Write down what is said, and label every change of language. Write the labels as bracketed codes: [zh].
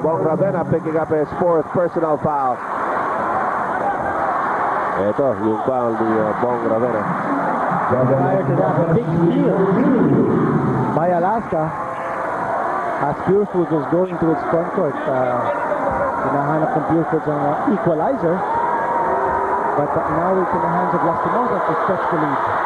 [en] Bong Ravena picking up his 4th personal foul. [tl] Ito, yung foul ni Bong Ravena. [en] Prior to that, a big steal by Alaska as Purefoods was going to its front court. [tl] Hinahanap ng Purefoods ang equalizer. [en] But now it's in the hands of Lastimosa to stretch the lead.